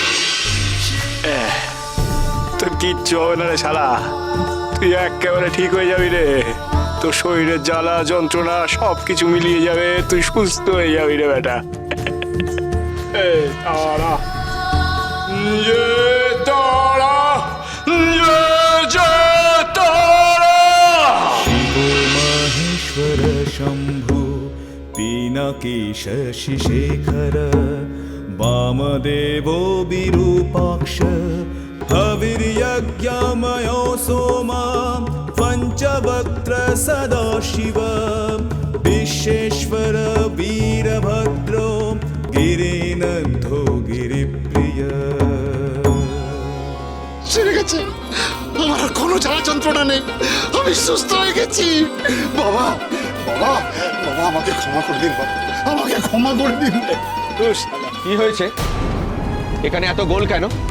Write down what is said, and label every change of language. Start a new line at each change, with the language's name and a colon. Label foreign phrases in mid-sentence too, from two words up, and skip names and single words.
Bangla: তোর কিচ্ছু হবে না রে শালা, তুই একেবারে ঠিক হয়ে যাবি রে। তোর শরীরের জ্বালা যন্ত্রণা সব কিছু মিলিয়ে যাবে, তুই সুস্থ হয়ে যাবি রে বেটা। তারা তারা
Sanskrit: महेश्वर शम्भु पीनाकेश शशिशेखर वामदेवो विरूपाक्ष हविर्यज्ञमयो सोमा पञ्चवक्त्र सदाशिव विश्वेश्वर वीरभद्रो गिरिनन्धो गिरिप्रिय।
Bangla: ছেড়ে গেছে, আমার আর কোনো জ্বালা যন্ত্রণা নেই, আমি সুস্থ হয়ে গেছি। বাবা বাবা বাবা, আমাকে ক্ষমা করে দিন বাবা, আমাকে ক্ষমা করে দিন। কি হয়েছে এখানে এত গোল কেন?